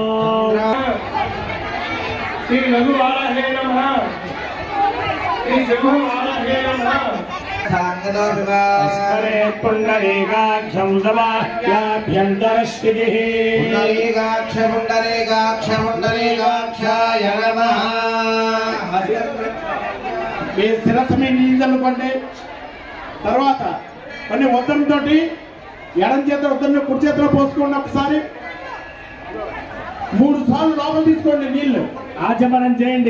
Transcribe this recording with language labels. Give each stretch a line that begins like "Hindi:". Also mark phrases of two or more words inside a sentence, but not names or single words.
Sanskrit: श्री रघुवाराहे नमः श्री जगुवाराहे नमः पुण्डरीकाक्षं समाह्याभ्यन्तरश्चितिः पुण्डरीकाक्षाय नमः।
Telugu: మీ శిరస్సు మీ నీళ్ళు చల్లుకోండి। తర్వాత కొన్ని ఉత్తరంతో ఎడం చేత వద్దని కుడి చేతిలో పోసుకోండి. ఒకసారి 3 సార్లు లోపల తీసుకోండి నీళ్లు. ఆచమనం చేయండి.